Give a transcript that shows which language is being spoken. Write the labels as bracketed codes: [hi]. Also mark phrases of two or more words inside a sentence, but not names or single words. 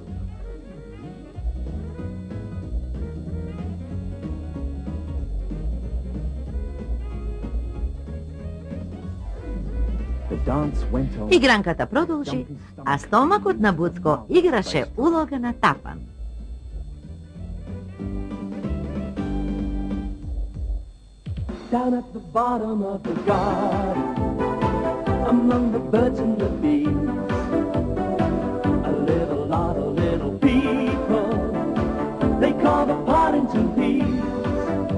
[mk] Игранката продолжи, а стомакот на Буцко играше улога на тапан. [en] Down at the bottom of the garden, among the birds and the bees, a little lot of little people, they carve apart into peas.